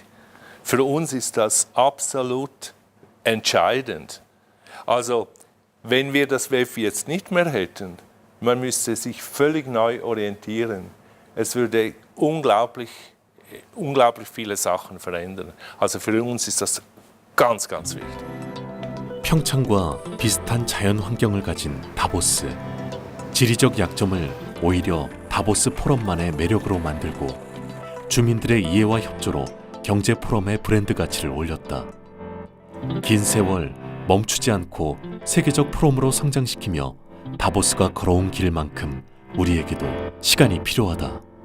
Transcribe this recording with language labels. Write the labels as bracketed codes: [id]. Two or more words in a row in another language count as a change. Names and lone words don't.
[de] Für uns ist das absolut entscheidend. Also, wenn wir das WEF jetzt nicht mehr hätten, man müsste sich völlig neu orientieren. Es würde unglaublich viele Sachen verändern. Also für uns ist das ganz, ganz wichtig. [ko] 평창과 비슷한 자연 환경을 가진 다보스. 지리적 약점을 오히려 다보스 포럼만의 매력으로 만들고 주민들의 이해와 협조로 경제 포럼의 브랜드 가치를 올렸다. 긴 세월 멈추지 않고 세계적 포럼으로 성장시키며 다보스가 걸어온 길만큼 우리에게도 시간이 필요하다.